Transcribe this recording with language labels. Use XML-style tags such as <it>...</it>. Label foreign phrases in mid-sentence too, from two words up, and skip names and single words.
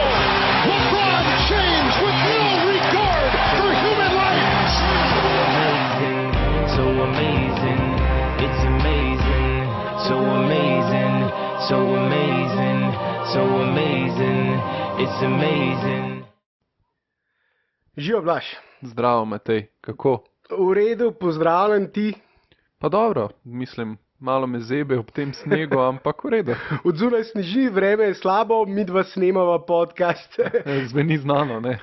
<en>LeBron James with no regard for human life. So amazing, it's amazing, so amazing, so amazing, so amazing, it's amazing.</en> <sl>Živijo, Blaž. Zdravo, Matej. Kako? V redu, pozdravljen ti. Pa dobro, mislim, malo me zebe ob tem snegu, ampak v redu. Od zunaj sneži, vreme je slabo, mi dva snemava podcast. Zveni znano, ne?</sl>